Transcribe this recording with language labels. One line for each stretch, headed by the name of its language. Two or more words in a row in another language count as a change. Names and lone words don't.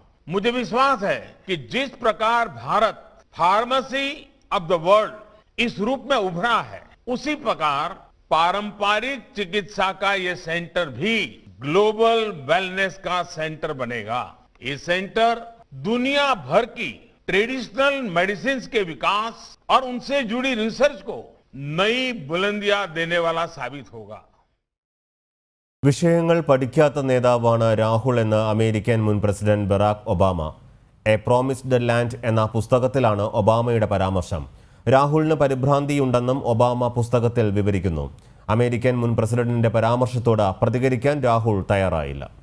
Hindi: मुझे विश्वास है कि जिस प्रकार भारत
English: pharmacy of the world
Hindi: इस रूप में उभरा है, उसी प्रकार पारंपरिक चिकित्सा का ये सेंटर भी
English: global wellness
Hindi: का सेंटर बनेगा. ये सेंटर दुनिया भर की
English: traditional medicine
Hindi: के विकास और उनसे जुड़ी रिसर्च को नई बुलंदियां देने वाला साबित होगा.
Malayalam: വിഷയങ്ങൾ പഠിക്കാത്ത നേതാവാണ് രാഹുൽ എന്ന് അമേരിക്കൻ മുൻ പ്രസിഡന്റ് ബറാക് ഒബാമ. എ പ്രോമിസ്ഡ് ലാൻഡ് എന്ന പുസ്തകത്തിലാണ് ഒബാമയുടെ പരാമർശം. രാഹുലിന് പരിഭ്രാന്തിയുണ്ടെന്നും ഒബാമ പുസ്തകത്തിൽ വിവരിക്കുന്നു. അമേരിക്കൻ മുൻ പ്രസിഡന്റിന്റെ പരാമർശത്തോട് പ്രതികരിക്കാൻ രാഹുൽ തയ്യാറായില്ല.